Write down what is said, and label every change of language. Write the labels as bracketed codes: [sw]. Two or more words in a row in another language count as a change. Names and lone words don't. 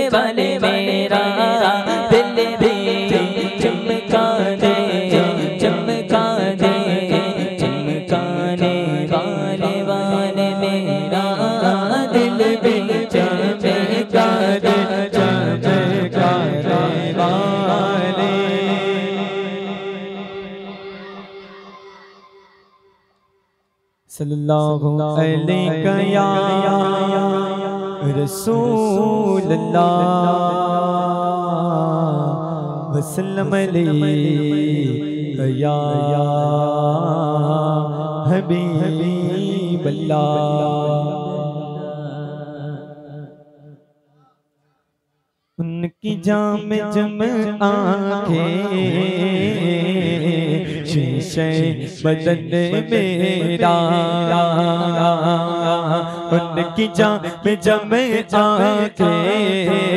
[ur] والے میرا دل بھی چمکا دے چمکا دے چمکانے والے والے میرا دل بھی چمکا دے چمکانے والے. [ar] صلى الله عليه يا رسول الله وسلم عليه يا حبيب الله. [ur] انکی جام جم آنکھیں شیشے بدن میرا، انکی جام جم آنکھیں